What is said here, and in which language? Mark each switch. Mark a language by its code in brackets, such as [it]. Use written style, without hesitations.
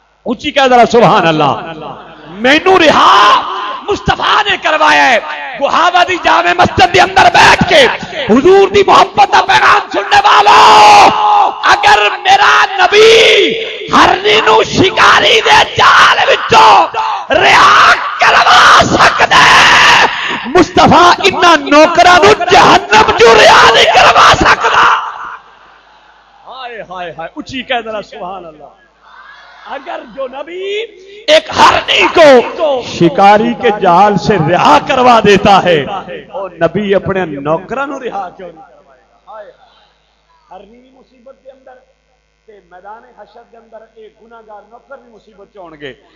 [pa] اونچی کہہ ذرا سبحان اللہ. مینوں رہا مصطفیٰ نے کروایا ہے. گوہاوا دی جامع مسجد دے اندر بیٹھ کے حضور دی محبت دا پیغام سننے والوں, اگر میرا نبی ہرنی نو شکاری دے جال وچوں رہا کروا سکدا ہے, مصطفیٰ انہاں نوکراں نو جہنم چوں رہا نہیں کروا سکدا. [ur] ہائے ہائے ہائے, [pa] اونچی کہہ ذرا سبحان اللہ. [ur] اگر جو نبی ایک ہرنی کو شکاری کے جال سے رہا کروا دیتا ہے, وہ نبی اپنے نوکراں نو رہا کیوں نہیں؟ ہرنی بھی مصیبت کے اندر [pa] تے میدان حشر کے اندر ایک گناہگار نوکر بھی مصیبت چ ہون گے.